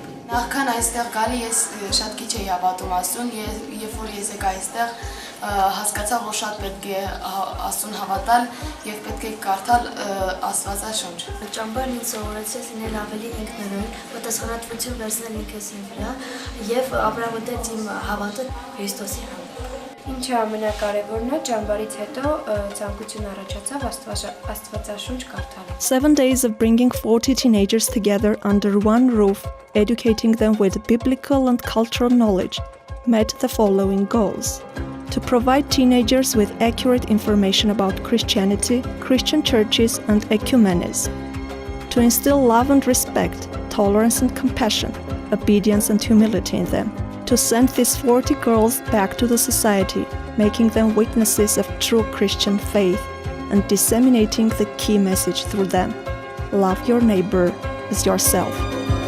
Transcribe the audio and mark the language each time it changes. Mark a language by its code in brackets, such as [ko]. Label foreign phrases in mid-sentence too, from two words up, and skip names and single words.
[hy] Նախքան այստեղ գալի ես շատ քիչ էի հավատում Աստծուն, երբ որ ես եկա այստեղ հասկացա, որ շատ պետք է Աստծուն հավատալ եւ պետք է կարդալ Աստվածաշունչ։ Ճամբարն ինձ սովորեցրեց լինել ավելի ինքնուրույն, պատասխանատվություն վերցնել ինքս իմ վրա եւ ապրավոտել իմ հավատը Քրիստոսի հանդեպ։ Ինչը ամենակարևորն է, ճամբարից հետո ցանկություն առաջացավ Աստվածաշունչ կարդալու։ [en] 7 days of bringing 40 teenagers together under one roof, educating them with biblical and cultural knowledge, met the following goals: to provide teenagers with accurate information about Christianity, Christian churches, and ecumenism, to instill love and respect, tolerance and compassion, obedience and humility in them, to send these 40 girls back to the society, making them witnesses of true Christian faith, and disseminating the key message through them: love your neighbor as yourself.